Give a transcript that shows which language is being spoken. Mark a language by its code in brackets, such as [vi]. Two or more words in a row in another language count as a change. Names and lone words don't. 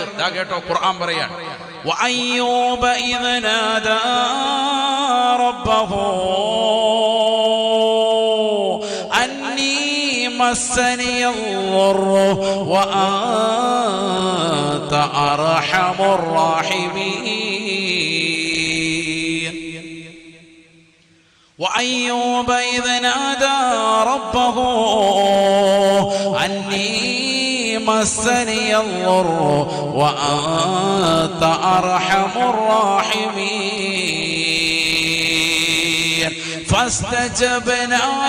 [ml] ദാ കേട്ടോ, ഖുർആൻ പറയാണ്, [ar] وأيوب إذ نادى ربه أني مسني الضر وأنت أرحم الراحمين. وأيوب إذ نادى ربه أني مسني الضر وأنت أرحم الراحمين فاستجبنا